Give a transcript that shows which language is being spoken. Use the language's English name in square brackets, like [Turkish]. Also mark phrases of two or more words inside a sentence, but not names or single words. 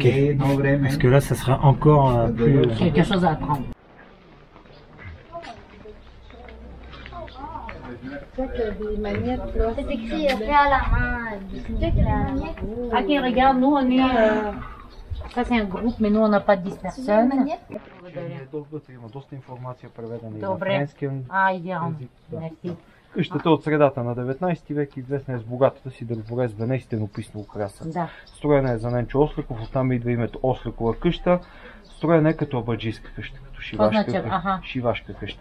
[French] Parce que là, ça sera encore plus... Quelque chose à apprendre. C'est écrit fait à la main. Ok, regarde, nous on est... Ça c'est un groupe, mais nous on n'a pas de 10 personnes. [Bulgarian] Има доста информация преведена и на Добре. френски. Идеално. Мерси. Къщата от средата на 19 век известна е с богатата си дърворез вене и стенописно украса. Да. Строена е за Ненчо Осликов, оттам идва името Осликова къща. Строена е като абаджийска къща, като шивашка къща.